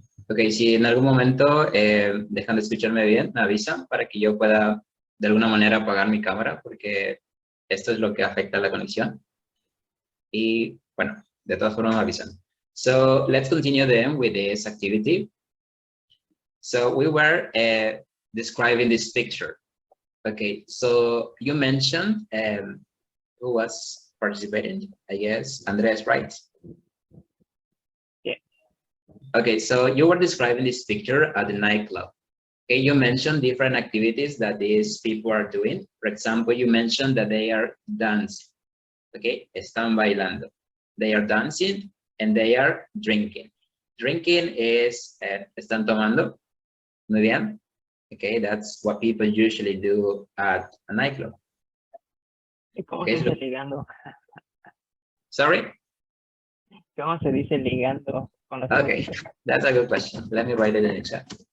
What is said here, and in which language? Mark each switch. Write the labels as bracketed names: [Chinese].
[Spanish] Ok, si en algún momento dejan de escucharme bien, me avisan para que yo pueda de alguna manera apagar mi cámara, porque esto es lo que afecta a la conexión. Y bueno, de todas formas me avisan. [English] So let's continue then with this activity. So we were describing this picture. Okay, so you mentioned who was participating, I guess, Andres, right? Yeah. Okay, so you were describing this picture at the nightclub. Okay, you mentioned different activities that these people are doing. For example, you mentioned that they are dancing. Okay, [Spanish] están bailando. [English] They are dancing and they are drinking. Drinking is [Spanish] están tomando. Muy bien. [English] Okay, that's what people usually do at a nightclub. [Spanish] ¿Cómo [English] Okay, [Spanish] se [English] so- [Spanish] dice ligando? [English] Sorry? [Spanish] ¿Cómo se dice ligando? Con los [English] Okay, that's a good question. Let me write it in the chat.